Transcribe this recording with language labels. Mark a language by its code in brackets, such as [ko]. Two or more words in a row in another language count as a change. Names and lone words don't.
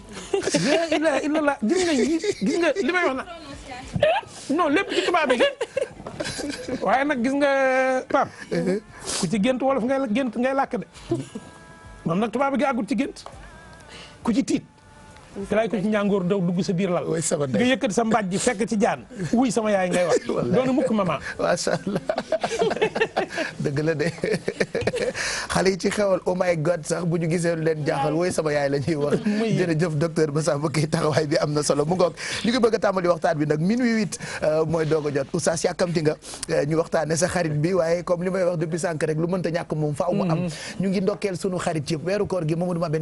[wo] illa gis nga li may wax na non lépp ci tubaab bi waaye nag gis nga Pape ku ci gént wolof ngay làkk de moom nag tubaab bi gi àggut ci gént ku ci tiit te laay ko ci ñàngoor daw dugg sa biir lal nga yëkkati sa mbàjj ji fekk ci jaan wuy sama yaay ngay wax doonu mukk maman masha Allah dëgg la de xale yi ci xewal [en] oh my god [wo] sax bu ñu gisee lu leen jaaxal woy sama yaay la ñuy wax jërëjëf docteur Massamba Gueye taxawaay bi am na solo mu ngoog ñu ngi bëgg a tàmbali waxtaan bi nag minuit 8 mooy doog a jot oustaz yàkkamti nga ñu waxtaane sa xarit bi waaye comme li may wax depuis sànq rek lu mënta ñàkk moom faaw mu am ñu ngi ndokkeel sunu xarit yëpp weeru koor gi Mamadou Mabène